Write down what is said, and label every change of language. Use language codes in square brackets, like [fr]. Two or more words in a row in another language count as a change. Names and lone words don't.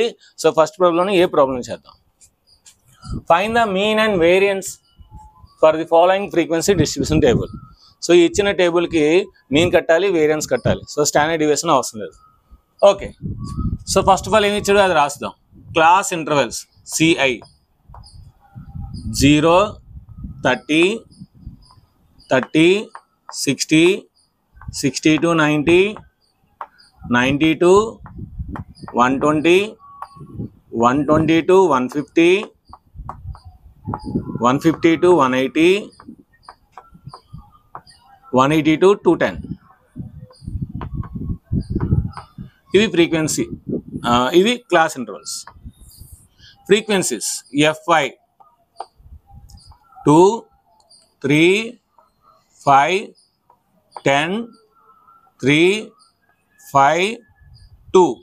[en] So first [te] ప్రాబ్లంలోని ఏ ప్రాబ్లం చేద్దాం. [en] Find the mean and variance for the following frequency distribution table. [te] సో ఇచ్చిన టేబుల్కి మీన్ కట్టాలి, వేరియన్స్ కట్టాలి. [en] So standard deviation [te] అవసరం లేదు. [en] Okay. So first of all [te] ఏమి ఇచ్చాడు అది రాస్తాం. [en] Class intervals CI 0 30 30 60 60 to 90 90 to 120 120 to 150 150 to 180 180 to 210. [te] ఇవి ఫ్రీక్వెన్సీ, ఇవి [en] class intervals. ఫ్రీక్వెన్సీస్ FI 2 3 5 10 3 5 2.